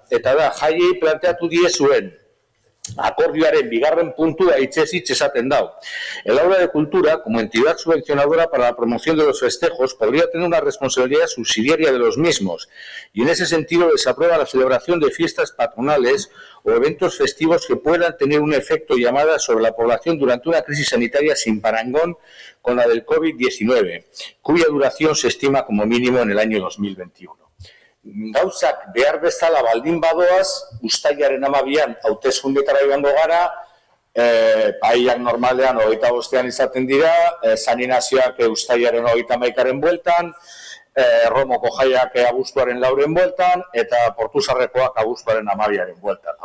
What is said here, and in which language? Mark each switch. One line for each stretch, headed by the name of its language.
Basque: Eta da, jaiei planteatu diezuen akordioaren bigarren puntua hitzez hitz esaten dau.
Spanish: El Aula de Cultura, como entidad subvencionadora para la promoción de los festejos, podría tener una responsabilidad subsidiaria de los mismos, y en ese sentido desaprueba la celebración de fiestas patronales o eventos festivos que puedan tener un efecto llamada sobre la población durante una crisis sanitaria sin parangón con la del COVID-19, cuya duración se estima como mínimo en el año 2021.
Basque: Gauzak behar bezala baldin badoaz, uztailaren 12an hauteskundetara joango gara, paiak normalean 25ean izaten dira, saninazioak uztailaren 31aren bueltan, Romoko jaiak abuztuaren 4en bueltan, eta Portuzarrekoak abuztuaren 12aren bueltan.